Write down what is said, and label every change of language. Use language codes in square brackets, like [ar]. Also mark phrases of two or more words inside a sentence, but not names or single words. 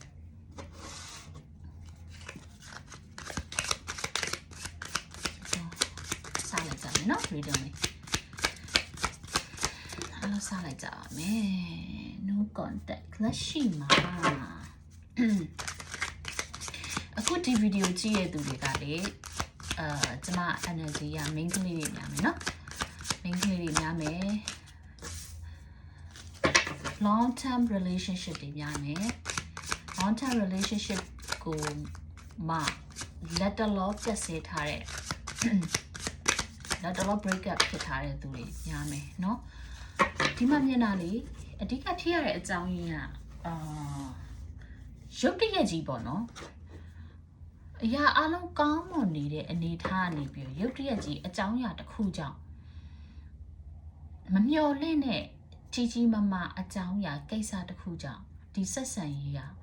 [my] စလိုက်ကြမယ်เนาะ reading လေးအားလုံးစလိုက်ကြပါမယ် [en] no contact [my] လက်ရှိမှာအခုဒီဗီဒီယိုကြည့်ရတဲ့သူတွေကလေကျမ energy က main ကလေးတွေများမယ်เนาะ main ကလေးတွေများမယ် [en] long term relationship [my] တွေများမယ် [en] long term relationship [my] ကိုမှလက်တလောပြတ်စေထားတဲ့လက်တလော [en] break up [my] ဖြစ်ထားတဲ့သူတွေများမယ်เนาะဒီမှာမျက်နှာလေးအဓိကဖြစ်ရတဲ့အကြောင်းရင်းက ရုပ်တရက်ကြီးပေါ့နော်အရာအလုံးကောင်းမွန်နေတဲ့အနေထားကနေပြီးရုပ်တရက်ကြီးအကြောင်းအရာတစ်ခုကြောင့်မမျှော်လင့်တဲ့ကြီးကြီးမားမားအကြောင်းအရာကိစ္စတစ်ခုကြောင့်ဒီဆက်ဆံရေး